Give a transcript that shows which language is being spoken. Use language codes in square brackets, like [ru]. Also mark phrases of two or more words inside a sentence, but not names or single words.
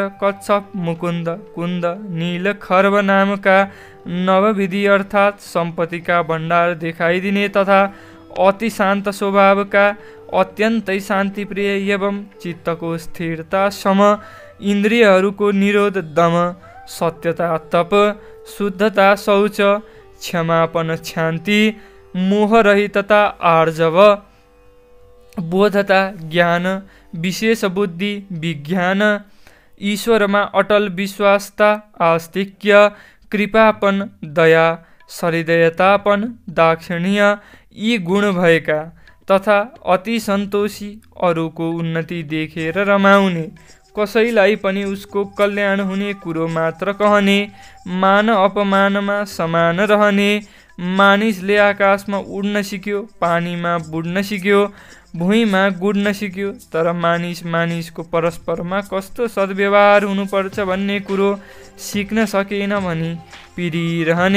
[ne] कच्छप, मुकुन्द, कुन्द, नील, खर्ब नामका नवविधि अर्थात् सम्पत्तिका भण्डार देखाइदिने तथा अति शान्त स्वभावका अत्यन्तै शान्तिप्रिय एवं चित्तको स्थिरता सम, इन्द्रियहरूको निरोध दम, सत्यता तप, शुद्धता शौच, क्षमापन शान्ति, मोहरहितता आर्जव, बोधता ज्ञान, विशेष बुद्धि विज्ञान, ईश्वरमा अटल विश्वासता आस्तिक्य, कृपापन दया, सहृदयतापन दाक्षिण्य, यी गुण भएका तथा अति सन्तोषी, अरूको उन्नति देखेर रमाउने, कसैलाई पनि उसको कल्याण हुने कुरो मात्र कहने, मान अपमानमा समान रहने। मानिसले आकाशमा उड्न सिक्यो, पानीमा बुड्न सिक्यो, भुइँमा गुड्न सिक्यो, तर मानिसको परस्परमा कस्तो सद्व्यवहार हुनुपर्छ भन्ने कुरो सिक्न सकेन भनी पिरिरहने।